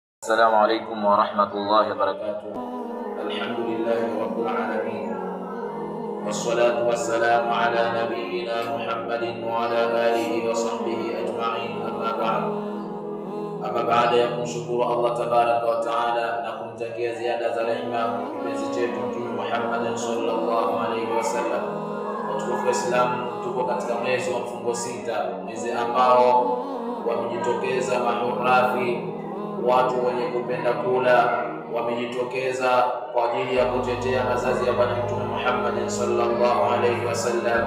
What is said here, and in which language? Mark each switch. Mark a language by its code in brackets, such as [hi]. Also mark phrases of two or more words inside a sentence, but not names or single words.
[ar] السلام عليكم ورحمة الله وبركاته. الحمد لله رب العالمين، والصلاة والسلام على نبينا محمد وعلى آله وصحبه أجمعين. [sw] Ama baada ya kumshukuru Allah [ar] تبارك وتعالى [sw] na kumtakia ziada za rehema kipenzi chetu Mtume Muhammad [ar] صلى الله عليه وسلم, [sw] watukufu Islam, tuko katika mwezi wa mfungo sita, mwezi ambao wamejitokeza mahurafi, watu wenye kupenda kula, wamejitokeza kwa ajili ya kutetea mazazi ya Bwana Mtume Muhammad [ar] صلى الله عليه وسلم.